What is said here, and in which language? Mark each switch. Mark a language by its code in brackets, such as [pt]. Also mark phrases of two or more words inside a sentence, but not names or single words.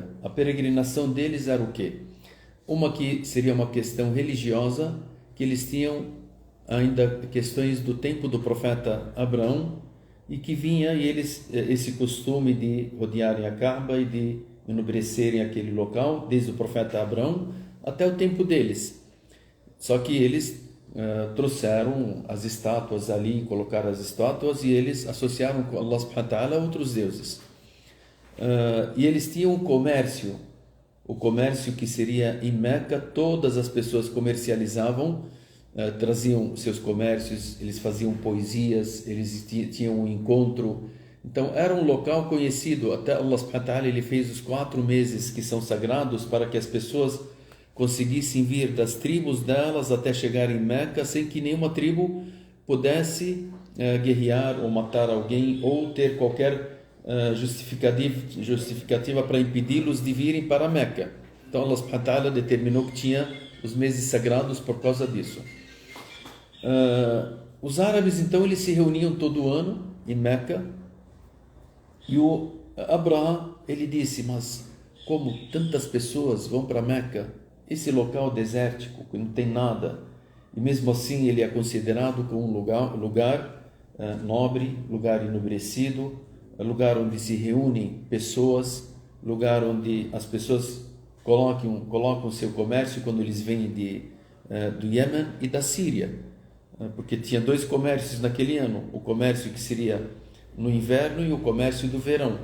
[pt] A peregrinação deles era o quê? Uma que seria uma questão religiosa, que eles tinham ainda questões do tempo do profeta Abraão, e que vinha esse costume de rodearem a Kaaba e de enobrecerem aquele local, desde o profeta Abraão até o tempo deles. Só que eles trouxeram as estátuas ali, colocaram as estátuas e eles associaram com [ar] الله سبحانه وتعالى [pt] outros deuses. E eles tinham um comércio, o comércio que seria em Meca, todas as pessoas comercializavam, traziam seus comércios, eles faziam poesias, eles tinham um encontro. Então era um local conhecido, até [ar] الله سبحانه وتعالى [pt] ele fez os 4 meses que são sagrados para que as pessoas conseguissem vir das tribos delas até chegar em Meca sem que nenhuma tribo pudesse guerrear ou matar alguém ou ter qualquer justificativa para impedi-los de virem para Meca. Então [ar] الله سبحانه وتعالى [pt] determinou que tinha os meses sagrados por causa disso. Os árabes então eles se reuniam todo ano em Meca e o Abraha ele disse: mas como tantas pessoas vão para Meca, esse local desértico que não tem nada, e mesmo assim ele é considerado como um lugar nobre, lugar enobrecido, lugar onde se reúnem pessoas, lugar onde as pessoas colocam seu comércio quando eles vêm do Iêmen e da Síria, porque tinha 2 comércios naquele ano, o comércio que seria no inverno e o comércio do verão.